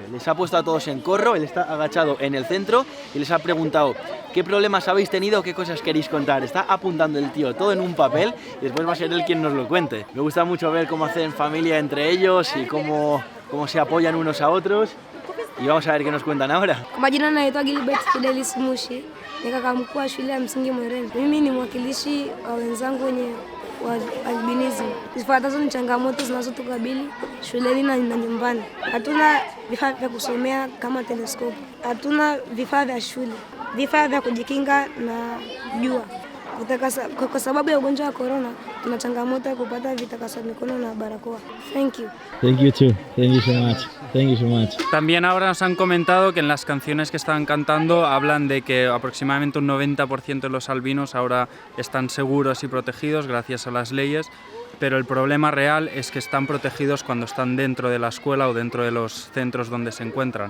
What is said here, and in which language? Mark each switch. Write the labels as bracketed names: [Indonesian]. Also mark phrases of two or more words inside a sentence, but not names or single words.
[Spanish] Les ha puesto a todos en corro, él está agachado en el centro y les ha preguntado qué problemas habéis tenido, qué cosas queréis contar. Está apuntando el tío todo en un papel y después va a ser él quien nos lo cuente. Me gusta mucho ver cómo hacen familia entre ellos y cómo se apoyan unos a otros. Y vamos a ver qué nos cuentan ahora. [Swahili] Kwa majina naitwa Gilbert Fidelis Mushi, ni kaka mkuu wa shule ya msingi Mwereni. Mimi ni mwakilishi wa wenzangu wenye wa albinism. Zifuatazo ni changamoto zinazotukabili shuleni na nyumbani. Hatuna vifaa vya kusomea kama teleskopu. Hatuna vifaa vya shule, vifaa vya kujikinga na jua. Kwa sababu ya ugonjwa wa corona, tuna changamoto ya kupata vitakasa mikono na barakoa. [English] Thank you. Thank you too. Thank you so much. Thank you so much. [Spanish] También ahora nos han comentado que en las canciones que estaban cantando hablan de que aproximadamente un 90% de los albinos ahora están seguros y protegidos gracias a las leyes, pero el problema real es que están protegidos cuando están dentro de la escuela o dentro de los centros donde se encuentran.